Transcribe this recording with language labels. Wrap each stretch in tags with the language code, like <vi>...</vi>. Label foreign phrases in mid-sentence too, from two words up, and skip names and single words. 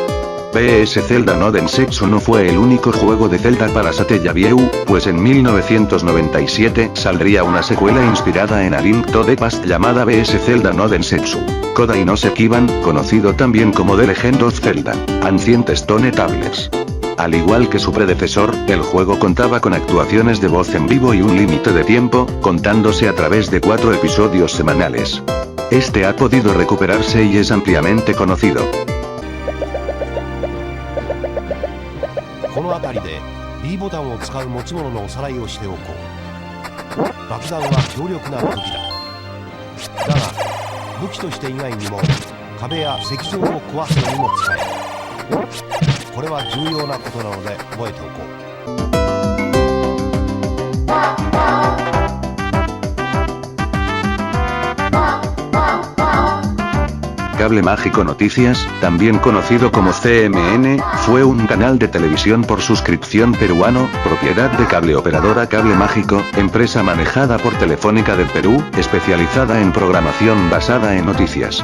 <es>BS Zelda no Densetsu no fue el único juego de Zelda para Satellaview, pues en 1997 saldría una secuela inspirada en A Link to the Past llamada BS Zelda no Densetsu Kodai no Sekiban, conocido también como The Legend of Zelda Ancient Stone Tablets. Al igual que su predecesor, el juego contaba con actuaciones de voz en vivo y un límite de tiempo, contándose a través de 4 episodios semanales. Este ha podido recuperarse y es ampliamente conocido.</es> <ja>この辺りで B ボタンを使う持ち物のおさらいをしておこう。爆弾は強力な武器だ。だが武器として以外にも壁や石像を壊すのにも使える。これは重要なことなので覚えておこう。</ja> <es>Cable Mágico Noticias, también conocido como CMN, fue un canal de televisión por suscripción peruano, propiedad de Cable Operadora Cable Mágico, empresa manejada por Telefónica del Perú, especializada en programación basada en noticias.</es>